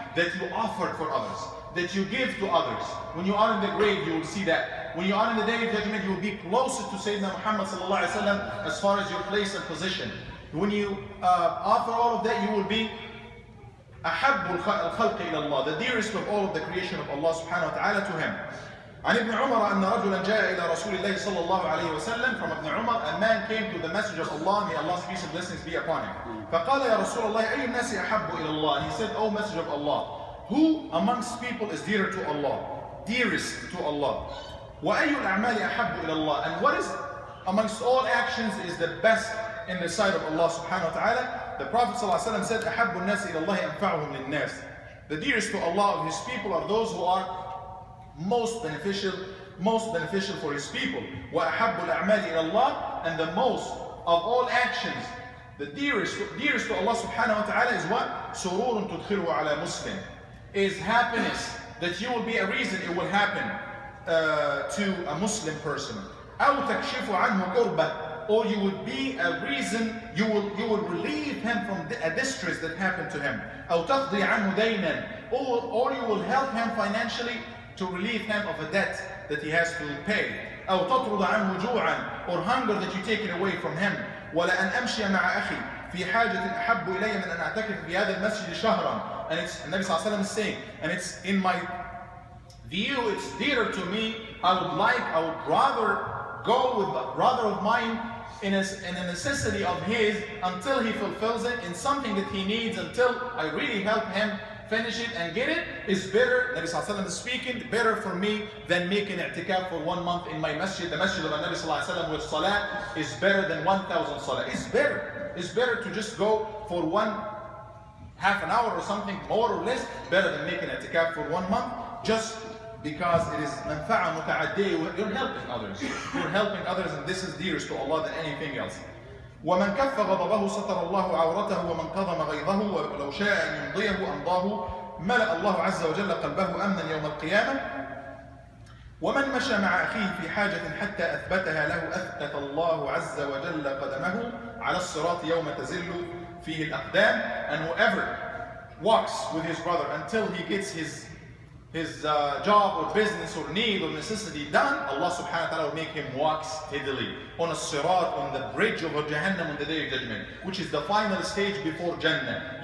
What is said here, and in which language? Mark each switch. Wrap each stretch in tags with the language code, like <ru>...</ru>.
<en>that you offered for others, that you give to others. When you are in the grave, you will see that. When you are in the day of judgment, you will be closer to Sayyidina Muhammad sallallahu alaihi wasallam as far as your place and position. When you offer all of that, you will be</en> <ar>أحب الخلق إلى الله,</ar> <en>the dearest of all of the creation of Allah subhanahu wa ta'ala to him.</en> <ar>عن ابن عمر أن رجلا جاء إلى رسول الله صلى الله عليه وسلم.</ar> <en>From Ibn Umar, a man came to the message of Allah, may Allah's peace and blessings be upon him.</en> <ar>فقال يا رسول الله أي الناس أحب إلى الله.</ar> <en>He said, O Messenger of Allah, who amongst people is dearer to Allah, dearest to Allah?</en> <ar>وأي الأعمال أحب إلى الله.</ar> <en>And what is amongst all actions is the best in the sight of Allah subhanahu wa ta'ala? The Prophet ﷺ said,</en> <ar>أحب الناس إلى الله أنفعهم للناس.</ar> <en>The dearest to Allah of his people are those who are most beneficial for his people.</en> <ar>وأحب الأعمال إلى الله.</ar> <en>And the most of all actions, the dearest to Allah subhanahu wa ta'ala is what?</en> <ar>سرور تدخله على مسلم.</ar> <en>Is happiness that you will be a reason it will happen to a Muslim person.</en> <ar>أو تكشف عنه كربة.</ar> <en>Or you would be a reason, you will relieve him from a distress that happened to him.</en> <ar>أو تقضي عنه دينا.</ar> <en>Or you will help him financially to relieve him of a debt that he has to pay.</en> <ar>أو تطرد عنه جوعا.</ar> <en>Or hunger that you take it away from him.</en> <ar>ولأن أمشي مع أخي في حاجة أحب إلي من أن أعتكف في هذا المسجد شهرا.</ar> <en>And it's, Nabi sallallahu alaihi wasallam is saying, and it's in my view, it's dearer to me. I would rather go with a brother of mine in a necessity of his until he fulfills it, in something that he needs, until I really help him finish it and get it, is better, Nabi sallallahu alaihi wasallam is speaking, better for me than making i'tikaf for 1 month in my masjid. The masjid of Nabi sallallahu alaihi wasallam with salah is better than 1,000 salah. It's better to just go for half an hour or something, more or less, better than making i'tikaf for 1 month, just because it is manfa'a muta'addi. You're helping others, and this is dearest to Allah than anything else.</en> <ar>ومن كف غضبه ستر الله عورته ومن كظم غيظه ولو شاء أن يمضيه أمضاه ملأ الله عز وجل قلبه أمنا يوم القيامة. ومن مشى مع أخيه في حاجة حتى أثبتها له أثبت الله عز وجل قدمه على الصراط يوم تزل فيه الأقدام.</ar> <en>And whoever walks with his brother until he gets his job or business or need or necessity done, Allah subhanahu wa ta'ala will make him walk steadily on a sirat, on the bridge over Jahannam on the day of judgment, which is the final stage before Jannah.</en>